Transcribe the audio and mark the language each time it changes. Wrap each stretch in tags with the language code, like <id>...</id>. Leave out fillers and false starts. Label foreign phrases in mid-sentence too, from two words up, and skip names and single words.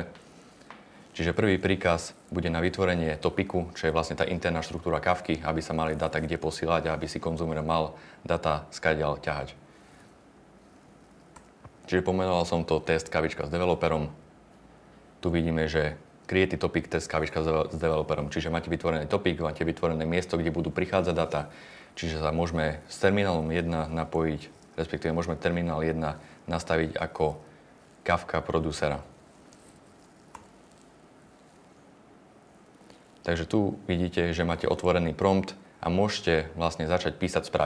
<sk>Čiže prvý príkaz bude na vytvorenie topiku, čo je vlastne tá interná štruktúra Kafky, aby sa mali data kde posielať a aby si konzumer mal data skadiaľ ťahať. Čiže pomenoval som to test kavička s developerom. Tu vidíme, že</sk> <en>create topic</en> <sk>test kavička s developerom. Čiže máte vytvorený topic, máte vytvorené miesto, kde budú prichádzať data. Čiže sa môžeme s terminálom 1 napojiť, respektíve môžeme terminál 1 nastaviť ako Kafka producera. Takže tu vidíte, že máte otvorený prompt a môžete vlastne začať písať správy.</sk>